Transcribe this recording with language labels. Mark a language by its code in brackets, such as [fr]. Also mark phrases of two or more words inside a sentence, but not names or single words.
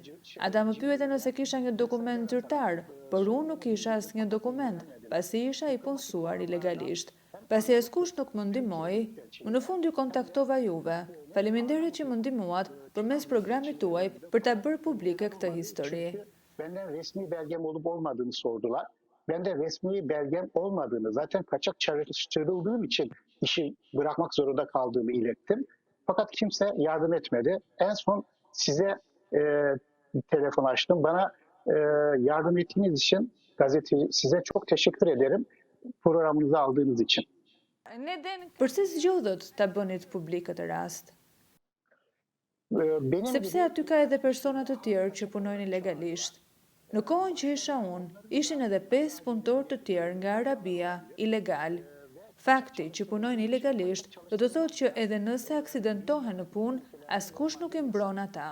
[sq] Ata më pyetën nëse kisha një dokument zyrtar, por unë nuk kisha asnjë dokument, pasi isha i punësuar ilegalisht. Pasi askush nuk më ndihmoi, në fund ju kontaktova juve. Faleminderit që më ndihmuat përmes programit tuaj për ta bërë publike këtë histori. [tr] Benden resmi belgem olup olmadığını sordular. Ben de resmi belgem olmadığını, zaten kaçak çalıştırıldığım için işi bırakmak zorunda kaldığımı ilettim. Fakat kimse yardım etmedi. En son size telefon açtım. Bana yardım ettiğiniz için size çok teşekkür ederim. Programınızı aldığınız için. [sq] Përse zgjodhët ta bënit publik këtë rast? Sepse aty ka edhe persona të tjerë që punojnë ilegalisht. Në kohën që isha unë, ishin edhe 5 punëtor të tjerë nga Arabia, ilegal. Fakti që punojnë ilegalisht do të thotë që edhe nëse aksidentohen në punë, askush nuk e mbron ata.